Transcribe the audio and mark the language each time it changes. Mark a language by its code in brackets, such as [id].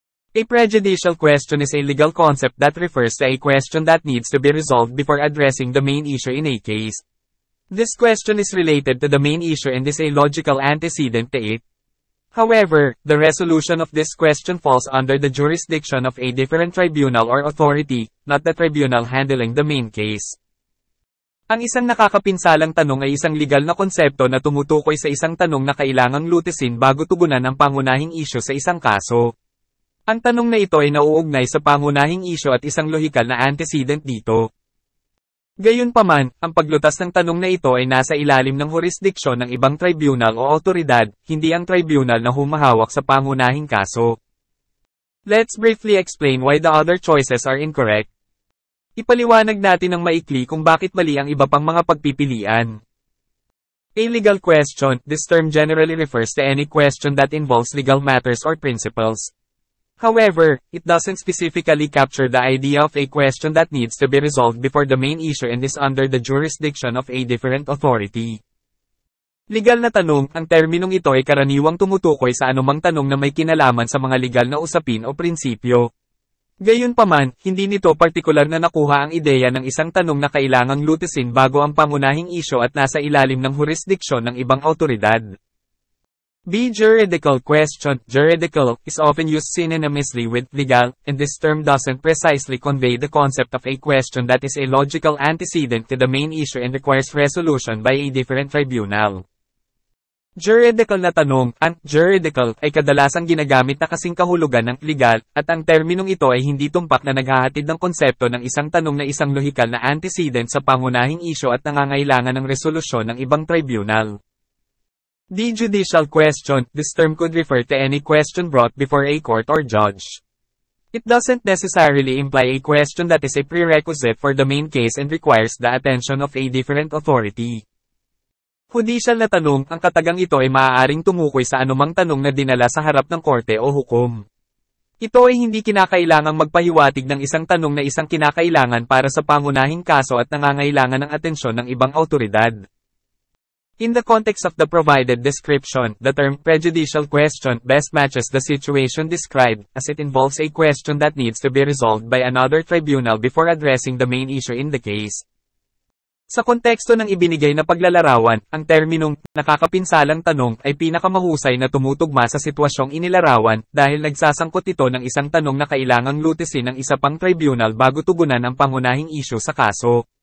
[en] A prejudicial question is a legal concept that refers to a question that needs to be resolved before addressing the main issue in a case. This question is related to the main issue and is a logical antecedent to it. However, the resolution of this question falls under the jurisdiction of a different tribunal or authority, not the tribunal handling the main case. [tl] Ang isang nakakapinsalang tanong ay isang legal na konsepto na tumutukoy sa isang tanong na kailangang lutisin bago tugunan ang pangunahing isyu sa isang kaso. Ang tanong na ito ay nauugnay sa pangunahing isyu at isang lohikal na antecedent dito. Gayunpaman, ang paglutas ng tanong na ito ay nasa ilalim ng jurisdiksyon ng ibang tribunal o awtoridad, hindi ang tribunal na humahawak sa pangunahing kaso. [en] Let's briefly explain why the other choices are incorrect. [tl] Ipaliwanag natin ng maikli kung bakit mali ang iba pang mga pagpipilian. [en] A legal question, this term generally refers to any question that involves legal matters or principles. However, it doesn't specifically capture the idea of a question that needs to be resolved before the main issue and is under the jurisdiction of a different authority. [tl] Legal na tanong, ang terminong ito ay karaniwang tumutukoy sa anumang tanong na may kinalaman sa mga legal na usapin o prinsipyo. Gayunpaman, hindi nito partikular na nakuha ang ideya ng isang tanong na kailangang lutisin bago ang pangunahing issue at nasa ilalim ng jurisdiksyon ng ibang awtoridad. [en] B. Juridical question. Juridical is often used synonymously with legal, and this term doesn't precisely convey the concept of a question that is a logical antecedent to the main issue and requires resolution by a different tribunal. [tl] Juridical na tanong, ang juridical ay kadalasang ginagamit na kasing kahulugan ng legal, at ang terminong ito ay hindi tumpak na naghahatid ng konsepto ng isang tanong na isang lohikal na antecedent sa pangunahing issue at nangangailangan ng resolusyon ng ibang tribunal. [en] The judicial question, this term could refer to any question brought before a court or judge. It doesn't necessarily imply a question that is a prerequisite for the main case and requires the attention of a different authority. [tl] Judicial na tanong, ang katagang ito ay maaaring tumukoy sa anumang tanong na dinala sa harap ng korte o hukom. Ito ay hindi kinakailangang magpahiwatig ng isang tanong na isang kinakailangan para sa pangunahing kaso at nangangailangan ng atensyon ng ibang awtoridad. [en] In the context of the provided description, the term prejudicial question best matches the situation described, as it involves a question that needs to be resolved by another tribunal before addressing the main issue in the case. [tl] Sa konteksto ng ibinigay na paglalarawan, ang terminong nakakapinsalang tanong ay pinakamahusay na tumutugma sa sitwasyong inilarawan dahil nagsasangkot ito ng isang tanong na kailangang lutisin ng isa pang tribunal bago tugunan ang pangunahing issue sa kaso.